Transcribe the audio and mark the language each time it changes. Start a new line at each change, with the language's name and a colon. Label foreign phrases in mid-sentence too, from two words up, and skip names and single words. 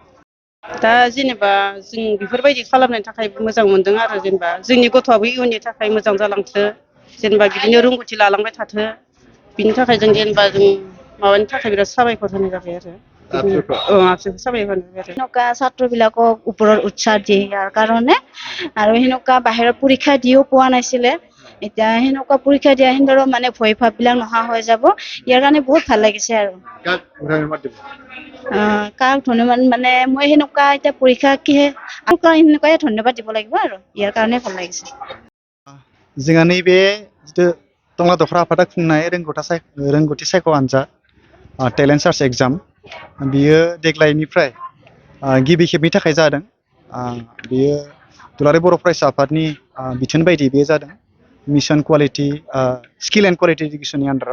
Bodo: दा जेनेबा जों बेफोरबायदि खालामनायनि थाखाय मोजां मोनदों आरो जेनेबा जोंनि गथ'आबो इयुननि थाखाय मोजां जालांथों, जेनेबा बिदिनो रोंगौथि लालांबाय थाथों, बिनि थाखाय जों जेनेबा जों माबानि थाखाय बिराद साबायखर होनाय जाबाय आरो। आबसुखौ साबायखर होनाय जाबाय।
Assamese: সেনেকুৱা ছাত্ৰবিলাকক ওপৰত উৎসাহ দিয়ে ইয়াৰ কাৰণে, আৰু সেনেকুৱা বাহিৰত পৰীক্ষা দিও পোৱা নাছিলে, এতিয়া সেনেকুৱা পৰীক্ষা দিয়া সিহঁতৰো মানে ভয় ভাববিলাক নোহোৱা হৈ যাব, ইয়াৰ কাৰণে বহুত ভাল লাগিছে আৰু। কাক ধন্যবাদ দিব? কাক ধন্যবাদ মানে মই সেনেকুৱা এতিয়া পৰীক্ষা কিহে সেনেকুৱাই ধন্যবাদ দিব লাগিব আৰু, ইয়াৰ কাৰণে ভাল লাগিছে।
Bodo: जोंहा नैबे जिथु टंला दखरा आफादा खुंनाय रोंगौथि सायख' आनजाद
English: talent search exam,
Bodo: बियो देग्लायनिफ्राय गिबि खेबनि थाखाय जादों। बियो दुलाराय बर' फरायसा आफादनि बिथोन बायदि बेयो जादों मिशन कुवालिटि स्किल एन्ड कुवालिटि इडुकेसननि आन्दाराव।